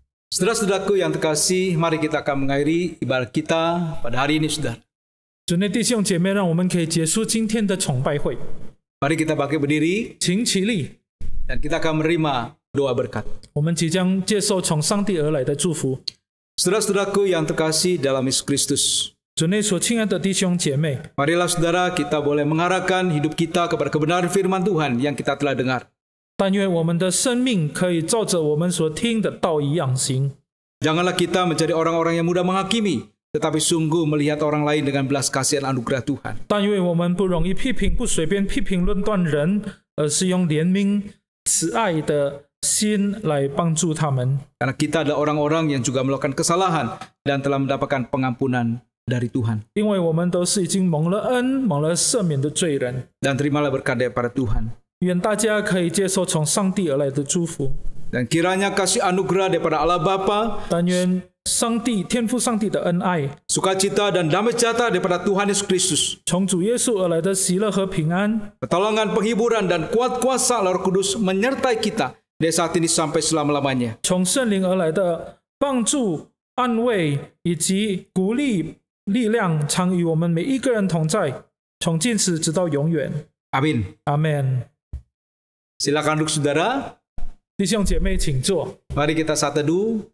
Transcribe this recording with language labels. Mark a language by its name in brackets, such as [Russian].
[Indonesian] Saudara-saudaraku yang terkasih, mari kita akan mengakhiri ibadat kita pada hari ini, saudara. [Chinese] 主内弟兄姐妹，让我们可以结束今天的崇拜会。 [Indonesian] Mari kita bangkit berdiri [Chinese] 请起立， [Indonesian] dan kita akan menerima doa berkat. [Chinese] 我们即将接受从上帝而来的祝福。 [Indonesian] Saudara-saudaraku yang terkasih dalam Yesus Kristus, [Chinese] 主内所亲爱的弟兄姐妹， [Indonesian] marilah saudara kita boleh mengarahkan hidup kita kepada kebenaran firman Tuhan yang kita telah dengar. [Chinese] 但愿我们的生命可以照着我们所听的道一样行。 [Indonesian] Janganlah kita menjadi orang-orang yang mudah menghakimi, tetapi sungguh melihat orang lain dengan belas kasihan anugerah Tuhan. [Chinese] 但愿我们不容易批评，不随便批评论断人，而是用怜悯、慈爱的心来帮助他们。 [Indonesian] Karena kita adalah orang-orang yang juga melakukan kesalahan dan telah mendapatkan pengampunan dari Tuhan. [Chinese] 因为我们都是已经蒙了恩、蒙了赦免的罪人。 [Indonesian] Dan terimalah berkat daripada Tuhan. [Chinese] 愿大家可以接受从上帝而来的祝福。 [Indonesian] Dan kiranya kasih anugerah daripada Allah Bapa, [Chinese] 但愿上帝天父上帝的恩爱， [Indonesian] sukacita dan damai sejahtera daripada Tuhan Yesus Kristus, [Chinese] 从主耶稣而来的喜乐和平安， [Indonesian] pertolongan, penghiburan, dan kuat kuasa Roh Kudus menyertai kita dari saat ini sampai selama-lamanya. [Chinese] 从圣灵而来的帮助、安慰以及鼓励、力量，常与我们每一个人同在，从今时直到永远。 [Indonesian] Amin. [Chinese] 阿门。 [Indonesian] Silakan duduk saudara. [Chinese] 弟兄姐妹，请坐， [Indonesian] Mari kita saat teduh